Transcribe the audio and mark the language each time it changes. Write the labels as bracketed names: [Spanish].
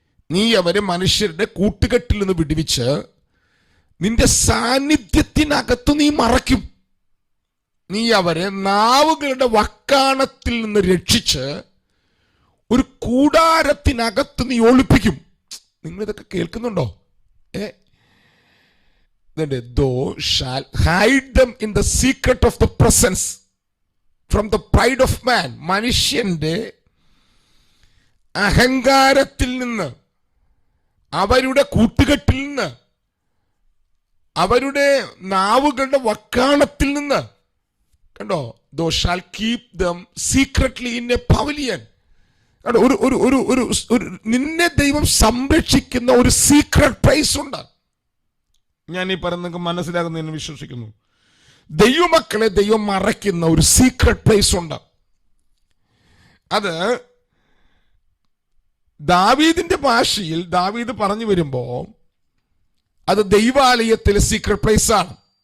[Malayalam] നീ അവരെ മനുഷ്യരുടെ കൂട്ടുകെട്ടിൽ നിന്ന് വിടുവിച്ച് നിന്റെ സാന്നിധ്യത്തിനകത്ത് നീ മറയ്ക്കും. നീ അവരെ നാവുകളുടെ വക്കാണത്തിൽ നിന്ന് രക്ഷിച്ച് ഒരു കൂടാരത്തിനകത്ത് നീ ഒളിപ്പിക്കും. നിങ്ങൾ ഇതൊക്കെ കേൾക്കുന്നുണ്ടോ? [English] Thou shall hide them in the secret of the presence from the pride of man. [Malayalam] മനുഷ്യന്റെ അഹങ്കാരത്തിൽ നിന്ന്, അവരുടെ കൂട്ടുകെട്ടിൽ നിന്ന്, അവരുടെ നാവുകളുടെ വക്കാണത്തിൽ നിന്ന്, കണ്ടോ? [English] Thou shall keep them secretly in a pavilion. [Malayalam] ഒരു നിന്നെ ദൈവം സംരക്ഷിക്കുന്ന ഒരു സീക്രട്ട് പ്ലേസ് ഉണ്ട്. ഞാൻ ഈ പറയുന്നത് മനസ്സിലാകുന്നതിന് വിശ്വസിക്കുന്നു. ദൈവമക്കളെ ദൈവം മറയ്ക്കുന്ന ഒരു സീക്രട്ട് പ്ലേസ് ഉണ്ട്. അത് ദാവീദിന്റെ ഭാഷയിൽ ദാവീദ് പറഞ്ഞു വരുമ്പോ അത് ദൈവാലയത്തിലെ സീക്രട്ട് പ്ലേസ് ആണ്.